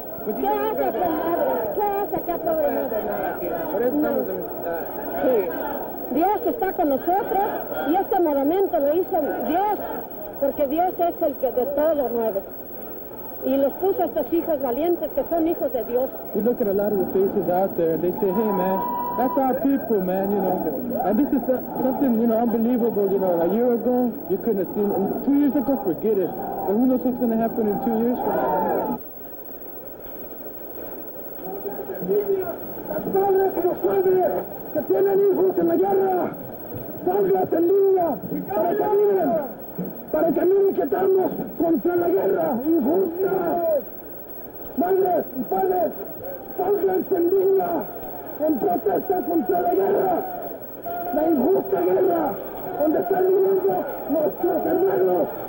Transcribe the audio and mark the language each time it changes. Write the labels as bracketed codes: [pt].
[es] ¿Qué hace aquel madre? ¿Qué hace aquel pobre madre? Sí. Dios está con nosotros y este monumento lo hizo Dios, porque Dios es el que de todo mueve. Y los puso a estos hijos valientes que son hijos de Dios. [en] We look at a lot of the faces out there, they say, hey man, that's our people, man, you know. And this is something, you know, unbelievable, you know. A year ago, you couldn't have seen, and 2 years ago, forget it. But who knows what's going to happen in 2 years from now. [es] Las madres y los padres que tienen hijos en la guerra, salgas en línea para que miren que estamos contra la guerra injusta. Madres y padres, salgas en línea en protesta contra la guerra, la injusta guerra donde están viviendo nuestros hermanos.